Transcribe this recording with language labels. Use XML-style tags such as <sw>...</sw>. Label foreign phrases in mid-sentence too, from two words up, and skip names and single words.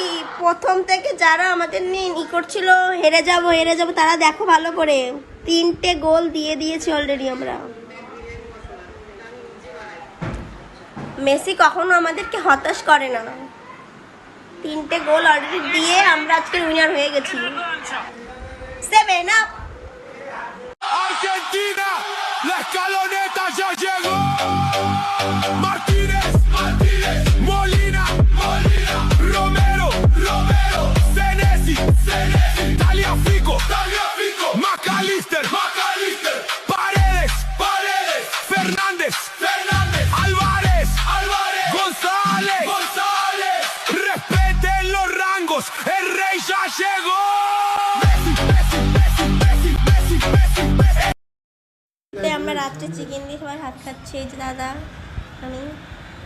<bn>প্রথম থেকে যারা আমাদের নিয়ে করছিল হেরে যাব তারা দেখো ভালো করে 3টে গোল দিয়ে দিয়েছি অলরেডি আমরা। মেসি কখনো আমাদেরকে হতাশ করে না, 3টে গোল অলরেডি দিয়ে আমরা আজকে উইনার হয়ে গেছি। 7 আপ।</bn> <es>Argentina, la escaloneta ya llegó. Martínez, Martínez, Molina, Molina, Romero, Romero, Senesi, Senesi, Tagliafico, Tagliafico, McAllister, McAllister, Paredes, Paredes, Fernández, Fernández, Álvarez, Álvarez, González, González. Respeten los rangos, el rey ya llegó. Messi, Messi, Messi, Messi, Messi, Messi, Messi.</es> <bn>আমরা রাত্রে চিকেন দিয়ে সবাই ভাত খাচ্ছি। এই যে দাদা, আমি</bn>